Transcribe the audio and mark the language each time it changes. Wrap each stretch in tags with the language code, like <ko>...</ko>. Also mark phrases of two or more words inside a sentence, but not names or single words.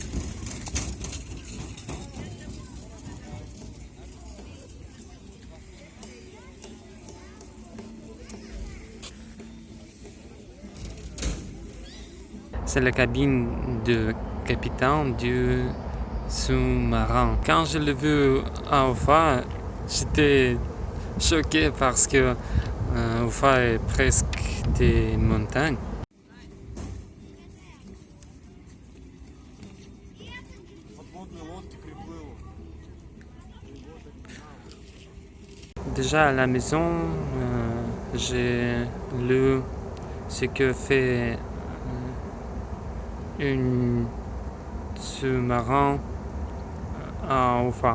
<fr>la cabine de capitaine du sous-marin. Quand je l'ai vu à Ufa, j'étais choqué parce que Ufa est presque des montagnes.</fr> <ru>Подводные лодки приплыло.</ru> <fr>Déjà à la maison, j'ai lu ce que fait un sous-marin à Ufa.</fr>